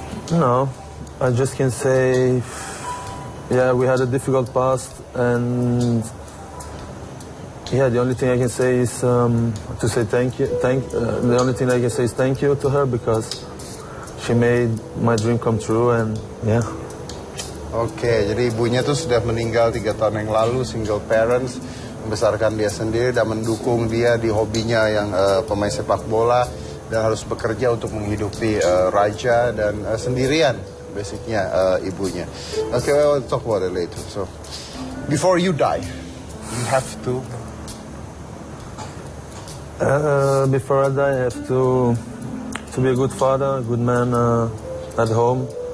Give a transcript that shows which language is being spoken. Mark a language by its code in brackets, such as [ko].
[en] No, I just can say, yeah, we had a difficult past, and yeah, the only thing I can say is to say thank you. The only thing I can say is thank you to her, because she made my dream come true, and yeah. [id] Oke, jadi ibunya tuh sudah meninggal 3 tahun yang lalu, single parents, membesarkan dia sendiri dan mendukung dia di hobinya yang pemain sepak bola, dan harus bekerja untuk menghidupi Raja dan sendirian, basicnya ibunya. [en] Oke, we'll talk about it later. So, before you die, you have to. Before I die, I have to be a good father, a good man at home.